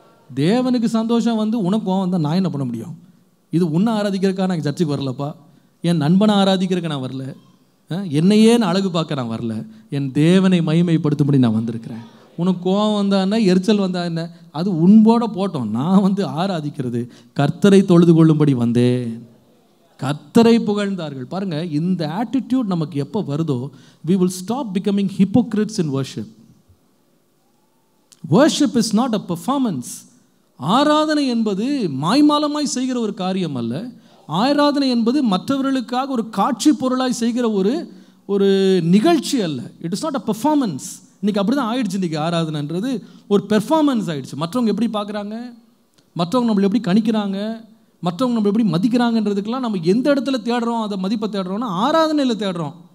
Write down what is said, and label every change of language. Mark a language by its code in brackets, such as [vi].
[ta] தேவனுக்கு சந்தோஷம் வந்து உனக்கு கோவம் தான், நான் என்ன பண்ண முடியும்? இது உன்னை ஆராதிக்கிறதுக்காக நான் சர்ச்சுக்கு வரலப்பா, என் நண்பனை ஆராதிக்கிறதுக்கு நான் வரல, என்னையே நான் அழகு பார்க்க நான் வரல, என் தேவனை மகிமைப்படுத்தும்படி நான் வந்திருக்கிறேன். உனக்கு கோவம் வந்தா என்ன, எரிச்சல் வந்தா என்ன, அது உன்போட போட்டோம். நான் வந்து ஆராதிக்கிறது கர்த்தரை தொழுது கொள்ளும்படி வந்தேன். கர்த்தரை புகழ்ந்தார்கள். பாருங்க, இந்த ஆட்டிடியூட் நமக்கு எப்போ வருதோ [en] we will stop becoming hypocrites in worship. Worship is not a performance. [ta] ஆராதனை என்பது மாய்மாலமாய் செய்கிற ஒரு காரியம் அல்ல. ஆராதனை என்பது மற்றவர்களுக்காக ஒரு காட்சி பொருளாய் செய்கிற ஒரு நிகழ்ச்சி அல்ல. [en] It is not a performance. [ta] இன்றைக்கி அப்படி தான் ஆயிடுச்சு. இன்றைக்கி ஆராதனைன்றது ஒரு பெர்ஃபார்மன்ஸ் ஆகிடுச்சு. மற்றவங்க எப்படி பார்க்குறாங்க, மற்றவங்க நம்மளை எப்படி கணிக்கிறாங்க, மற்றவங்க நம்மளை எப்படி மதிக்கிறாங்கன்றதுக்கெல்லாம் நம்ம எந்த இடத்துல தேடுறோம், அதை மதிப்பை தேடுறோம்னா ஆராதனையில் தேடுறோம்.